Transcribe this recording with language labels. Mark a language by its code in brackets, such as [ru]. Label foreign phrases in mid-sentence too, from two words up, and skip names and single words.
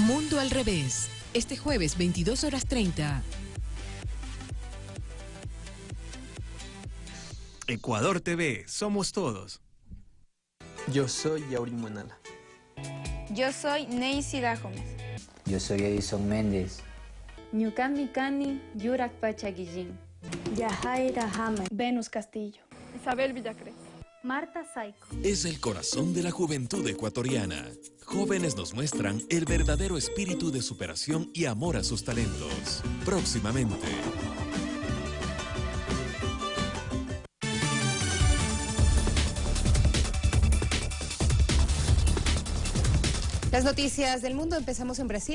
[es] Mundo al revés, este jueves 22:30. Ecuador TV, somos todos. Yo soy Yaurín Muenala. Yo soy Neisy Dajomes. Yo soy Edison Méndez. [qu] Ñukami Kani Yurak Pachaguillín. [es] Yajaira Hammer. Venus Castillo. Isabel Villacres. Marta Saico. Es el corazón de la juventud ecuatoriana. Jóvenes nos muestran el verdadero espíritu de superación y amor a sus talentos. Próximamente. Las noticias del mundo, empezamos en Brasil.